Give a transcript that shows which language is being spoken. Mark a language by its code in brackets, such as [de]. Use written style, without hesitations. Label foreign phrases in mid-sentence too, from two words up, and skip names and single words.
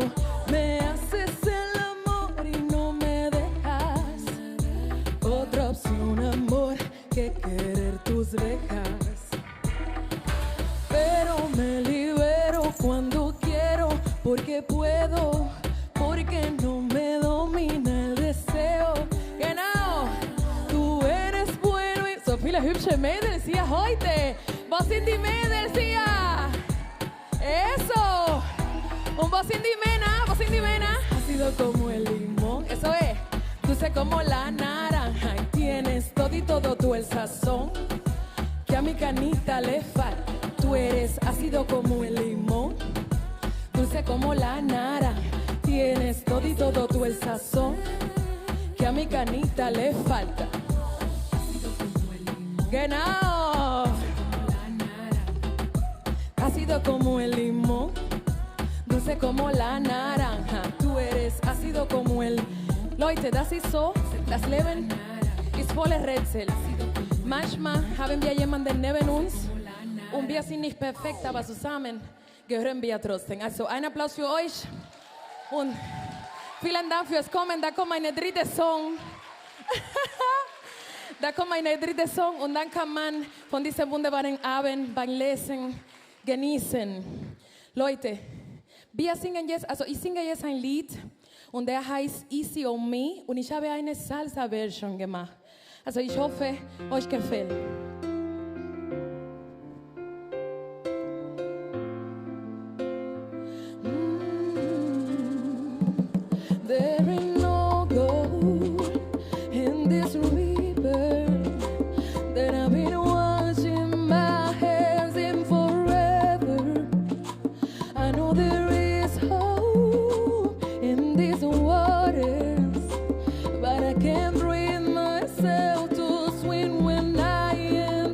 [es] Me haces el amor y no me dejas otra opción, amor, que querer tus rejas. Pero me libero cuando quiero, porque puedo, porque no me domina el deseo. [de] Genau, du [es] eres bueno y [de] so viele hübsche Mädels hier heute. Was sind die Mädels hier? Eso. Und was sind die Männer? Was sind die Männer? [es] Ácido como el limón, eso es. Dulce como la naranja y tienes todo tú el sazón, que a mi canita le falta. Tú eres ácido como el limón, dulce como la naranja. Tienes todo tú el sazón, que a mi canita le falta. Ácido como el limón. Genau. Ácido como el limón, dulce como la naranja. Tú eres ácido como el... [de] Leute, das ist so, das Leben ist voller Rätsel. Manchmal haben wir jemanden neben uns und wir sind nicht perfekt, aber zusammen gehören wir trotzdem. Also ein Applaus für euch und vielen Dank fürs Kommen. Da kommt meine dritte Song. Da kommt meine dritte Song und dann kann man von diesem wunderbaren Abend beim Lesen genießen. Leute, wir singen jetzt, also ich singe jetzt ein Lied und der heißt Easy on Me und ich habe eine Salsa-Version gemacht. Also ich hoffe, euch gefällt. [en] There ain't no gold in this river that I've been washing my hands in forever. I know there is hope in these waters, but I can't bring myself to swim when I am